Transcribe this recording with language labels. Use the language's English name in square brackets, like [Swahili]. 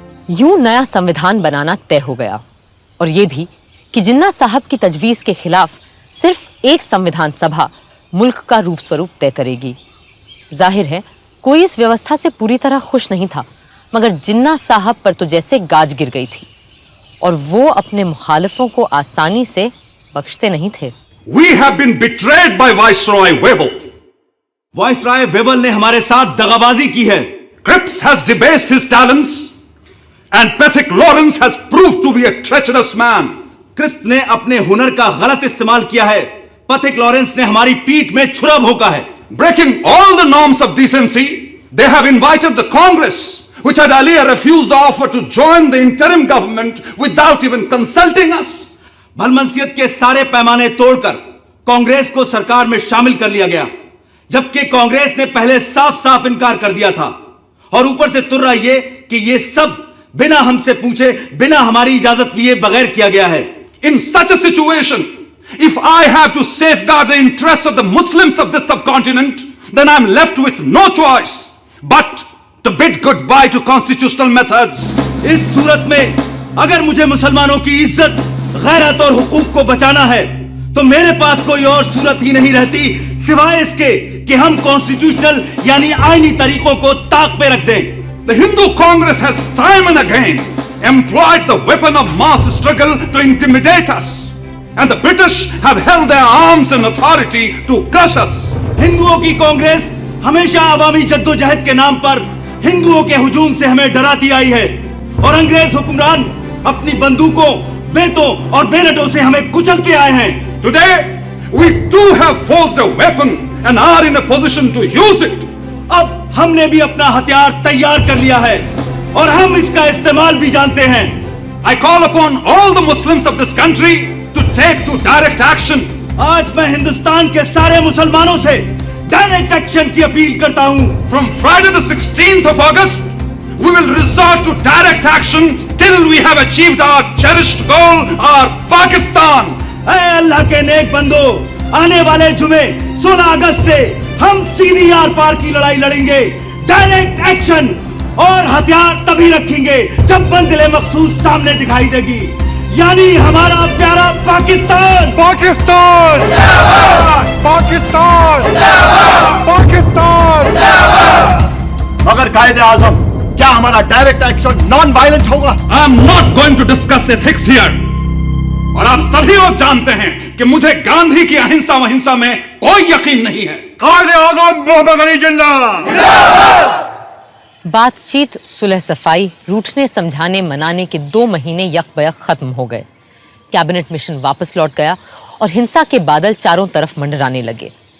[Hindi] यूं नया संविधान बनाना तय हो गया, और यह भी कि जिन्ना साहब की तजवीज के खिलाफ सिर्फ एक संविधान सभा मुल्क का रूप स्वरूप तय करेगी। जाहिर है कोई इस व्यवस्था से पूरी तरह खुश नहीं था, मगर जिन्ना साहब पर तो जैसे गाज गिर गई थी, और वो अपने मुखालिफों को आसानी से बख्शते नहीं थे। [English] We have been betrayed by Viceroy Webble. [Hindi] Viceroy वेबल ने हमारे साथ दगाबाजी की है। [English] Cripps has debased his talents, and Pethick Lawrence has proved to be a treacherous man. [Hindi] Crisp ने अपने हुनर का गलत इस्तेमाल किया है। पथिक लॉरेंस ने हमारी पीठ में छुरा भोंका है। [English] Breaking all the norms of decency, they have invited the Congress, which had earlier refused the offer to join the interim government without even consulting us. [Hindi] भलमनसियत के सारे पैमाने तोड़कर कांग्रेस को सरकार में शामिल कर लिया गया, जबकि कांग्रेस ने पहले साफ साफ इनकार कर दिया था। और ऊपर से तुर्रा ये कि ये सब बिना हमसे पूछे, बिना हमारी इजाजत लिए बगैर किया गया है। [English] In such a situation, if I have to safeguard the interests of the Muslims of this subcontinent, then I'm left with no choice but to bid goodbye to constitutional methods. [Hindi] इस सूरत में अगर मुझे मुसलमानों की इज्जत, गैरत और हुकूक को बचाना है तो मेरे पास कोई और सूरत ही नहीं रहती सिवाय इसके कि हम कॉन्स्टिट्यूशनल यानी आईनी तरीकों को ताक पे रख दें। [English] The Hindu Congress has time and again employed the weapon of mass struggle to intimidate us, and the British have held their arms and authority to crush us. [Hindi] हिंदुओं की कांग्रेस हमेशा अवामी जद्दोजहद के नाम पर हिंदुओं के हुजूम से हमें डराती आई है, और अंग्रेज हुक्मरान अपनी बंदूकों, बेतों और बेलटों से हमें कुचलते आए हैं। [English] Today, we too have forged a weapon and are in a position to use it. [Hindi] अब हमने भी अपना हथियार तैयार कर लिया है और हम इसका इस्तेमाल भी जानते हैं। [English] I call upon all the Muslims of this country to take to direct action. [Hindi] आज मैं हिंदुस्तान के सारे मुसलमानों से डायरेक्ट एक्शन की अपील करता हूँ। [English] From Friday the 16th of August, we will resort to direct action till we have achieved our cherished goal, our Pakistan. [Hindi] ऐ अल्लाह के नेक बंदो, आने वाले जुमे 16 अगस्त से हम सीधी आर पार की लड़ाई लड़ेंगे। डायरेक्ट एक्शन और हथियार तभी रखेंगे जब मंजिल मकसूद सामने दिखाई देगी, यानी हमारा प्यारा पाकिस्तान। पाकिस्तान पाकिस्तान पाकिस्तान। मगर कायदे आजम, क्या हमारा डायरेक्ट एक्शन नॉन वायलेंट होगा? [English] I am not going to discuss ethics here. [Hindi] और आप सभी लोग जानते हैं कि मुझे गांधी की अहिंसा वहिंसा में कोई यकीन नहीं है। कायदे आजम मोहम्मद अली जिन्ना। बातचीत, सुलह सफाई, रूठने समझाने मनाने के 2 महीने यकबयक खत्म हो गए। कैबिनेट मिशन वापस लौट गया और हिंसा के बादल चारों तरफ मंडराने लगे।